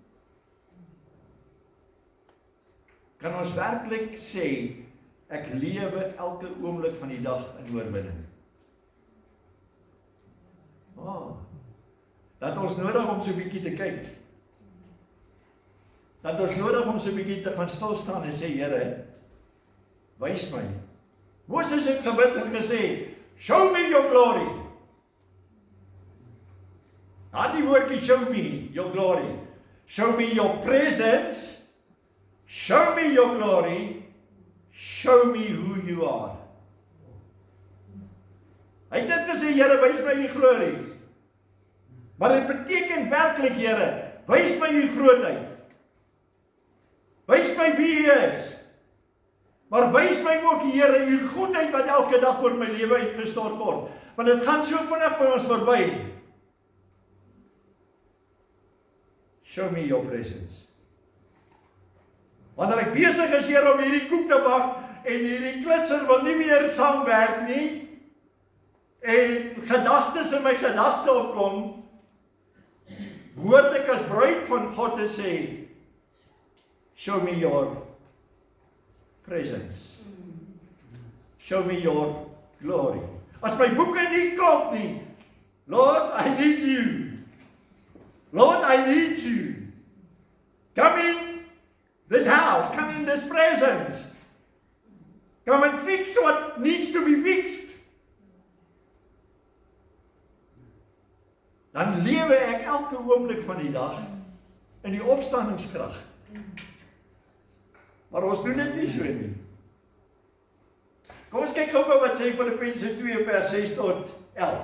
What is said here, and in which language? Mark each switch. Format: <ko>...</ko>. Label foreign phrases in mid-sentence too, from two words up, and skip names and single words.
<af>Kan ons werklik sê, ek lewe elke oomblik van die dag in oorwinning? Dat ons nodig om so 'n bietjie te kyk. Dat ons nodig om so 'n bietjie te gaan stil staan en sê, Here, wys my. Moses het gebid en gesê,</af> <en>show me your glory.</en> <af>Aan die woordjie</af> <en>show me your glory. Show me your presence. Show me your glory. Show me who you are.</en> <af>Hy het dit gesê, Here, wys my u glorie. Maar dit beteken werklik, Here, wys my u grootheid. Wys my wie u is. Maar wys my ook, Here, u goedheid wat elke dag oor my lewe uitgestort word. Want dit gaan so vinnig by ons verby.</af> <en>Show me your presence.</en> <af>Wanneer ek besig is hier om hierdie koek te bak en hierdie klitser wil nie meer saamwerk nie en gedagtes in my gedagte opkom, behoort ek as bruid van God te sê,</af> <en>show me your presence. Show me your glory.</en> <af>As my boeke nie klop nie,</af> <en>Lord, I need you. Lord, I need you. Come in this house, come in this presence. Come and fix what needs to be fixed.</en> <af>Dan lewe ek elke oomblik van die dag in die opstandingskrag. Maar ons doen dit nie so nie. Kom ons kyk gou wat sê Filippense 2 vers 6 tot 11.</af>